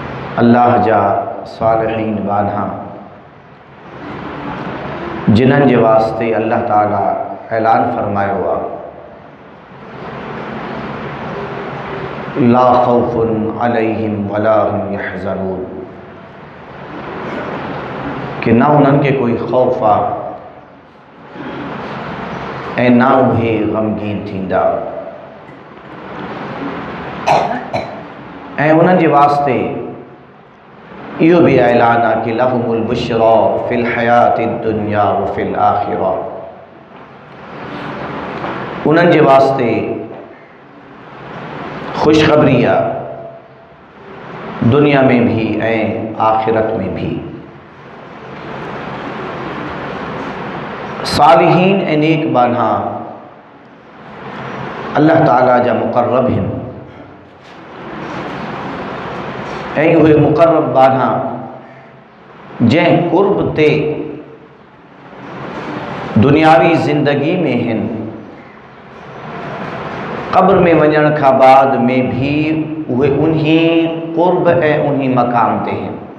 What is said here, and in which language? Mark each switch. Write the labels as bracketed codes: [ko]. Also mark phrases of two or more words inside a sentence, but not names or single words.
[sd] अल्लाह जा सालिहीन बान्हा जिन्हनि जे वास्ते अल्लाह ताला ऐलान फरमायो आहे [ar] لا خوف عليهم ولا هم يحزنون [sd] कि ना उन्हनि खे कोई ख़ौफ़ आहे ऐं ना उहे ग़मगीन थींदा ऐं उन्हनि जे वास्ते इहो भी ऐलान आहे कि [ar] لهم البشرى في الحياة الدنيا وفي الآخرة [sd] उन्हनि जे वास्ते खुशखबरी आहे दुनिया में भी ऐं आखिरत में भी। सालिहीन ऐं नेक बान्हा अल्लाह ताला जा मुक़र्रब आहिनि ऐं उहे मुक़र्रब बान्हा जंहिं क़ुर्ब ते दुनियावी ज़िंदगी में आहिनि क़ब्र में वञण खां बाद में भी उहे उन्ही क़ुर्ब ऐं उन्ही मक़ाम ते आहिनि।